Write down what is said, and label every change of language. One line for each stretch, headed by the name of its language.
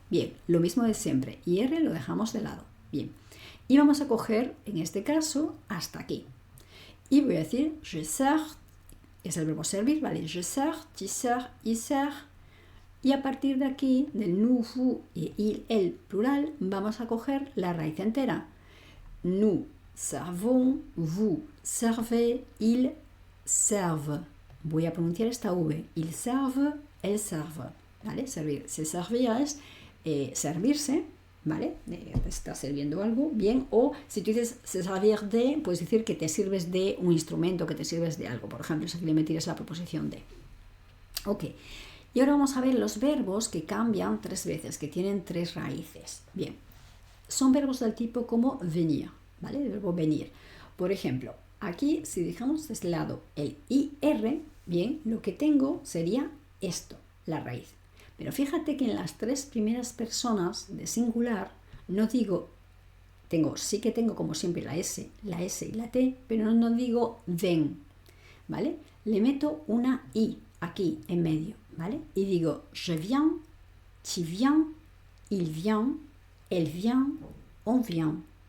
Spanish: Bien, lo mismo de siempre, IR lo dejamos de lado. Bien, y vamos a coger, en este caso, hasta aquí. Y voy a decir,
French: je sers,
Spanish: es el verbo servir, ¿vale?
French: Je sers, tu sers, il sert.
Spanish: Y a partir de aquí, del nous, vous y il, el plural, vamos a coger la raíz entera.
French: Nous servons, vous servez, il serve.
Spanish: Voy a pronunciar esta V.
French: Il serve, elle serve.
Spanish: ¿Vale? Servir. Se servir es servirse, ¿vale? Te está sirviendo algo, bien. O si tú dices se servir de, puedes decir que te sirves de un instrumento, que te sirves de algo. Por ejemplo, si aquí le metieras la preposición de. Ok. Y ahora vamos a ver los verbos que cambian 3 veces, que tienen 3 raíces. Bien. Son verbos del tipo como venir, ¿vale? El verbo venir. Por ejemplo, aquí, si dejamos de este lado el IR, bien, lo que tengo sería esto, la raíz. Pero fíjate que en las 3 primeras personas de singular no digo, sí que tengo como siempre la S y la T, pero no digo ven, ¿vale? Le meto una I aquí en medio, ¿vale? Y digo,
French: je viens, tu viens, il vient, elle vient, on vient.